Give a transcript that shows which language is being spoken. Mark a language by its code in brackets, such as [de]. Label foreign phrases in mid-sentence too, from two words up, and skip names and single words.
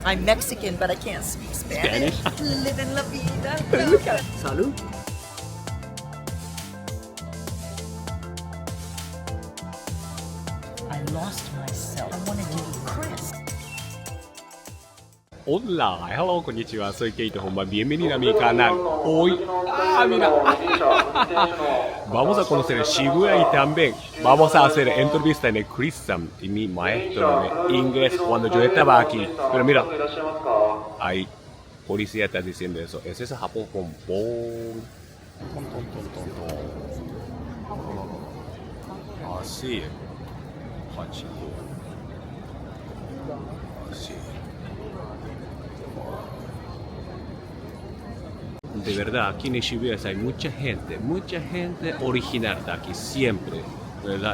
[en] I'm Mexican, but I can't speak Spanish. [es] Living la vida. Salud. [en] I lost myself. I wanted to be Chris. [es] Hola, hello, こんにちは。Soy Keito Homma, bienvenida a mi canal. Hoy, mira, vamos a conocer Shibuya y también vamos a hacer entrevista en el Chris y mi maestro de inglés cuando yo estaba aquí. Pero mira, hay policía está diciendo eso. ¿Es eso Japón? Pom, pom. Ton, ton, ton, ton, ton. Así es. Así. De verdad, aquí en Shibuya hay mucha gente original de aquí, siempre, ¿verdad?